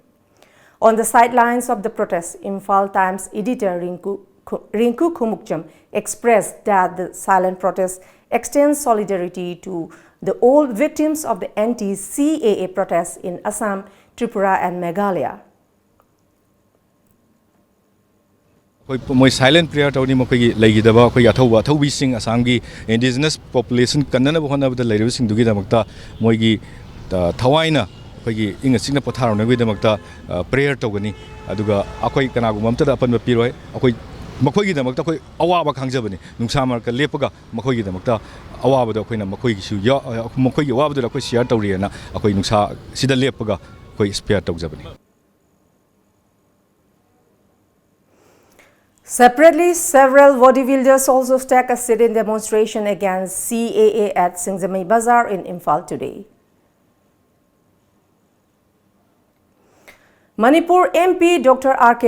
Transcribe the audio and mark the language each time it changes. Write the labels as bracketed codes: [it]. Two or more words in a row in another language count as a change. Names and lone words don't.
[en] On the sidelines of the protest, Imphal Times editor Rinku Khumukcham expressed that the silent protest extends solidarity to the all victims of the anti-CAA protests in Assam, Tripura and Meghalaya. [mni] Moi [en] silent prayer [mni] tawni mokoi leigidaba khoi athoba thobi sing Assamgi [en] indigenous population [mni] kannana bhona bada leirib sing dugi damakta moigi thawaina ꯑꯩꯈꯣꯏꯒꯤ ꯏꯪꯅ ꯆꯤꯛꯅ ꯄꯣꯊꯥꯔꯛꯅꯕꯒꯤꯗꯃꯛꯇ ꯄ꯭ꯔꯦꯌꯔ ꯇꯧꯒꯅꯤ ꯑꯗꯨꯒ ꯑꯩꯈꯣꯏ ꯀꯅꯥꯒꯨꯝꯕ ꯑꯃꯇꯗ ꯑꯄꯟꯕ ꯄꯤꯔꯣꯏ ꯑꯩꯈꯣꯏ ꯃꯈꯣꯏꯒꯤꯗꯃꯛꯇ ꯑꯩꯈꯣꯏ ꯑꯋꯥꯕ ꯈꯪꯖꯕꯅꯤ ꯅꯨꯡꯁꯥ ꯃꯔꯛꯇ ꯂꯦꯞꯄꯒ ꯃꯈꯣꯏꯒꯤꯗꯃꯛꯇ ꯑꯋꯥꯕꯗꯣ ꯑꯩꯈꯣꯏꯅ ꯃꯈꯣꯏꯒꯤ ꯑꯋꯥꯕꯗꯨꯗ ꯑꯩꯈꯣꯏ ꯁꯤꯌꯔ ꯇꯧꯔꯤꯑꯅ ꯑꯩꯈꯣꯏ ꯅꯨꯡꯁꯥ ꯁꯤꯗ ꯂꯦꯞꯄꯒ ꯑꯩꯈꯣꯏ ꯁ꯭ꯄꯦꯌꯔ ꯇꯧꯖꯕꯅꯤ. [en] Separately, several bodybuilders also stuck a sit-in demonstration against CAA at Singzamai Bazaar in Imphal today. Manipur MP Dr. R.K.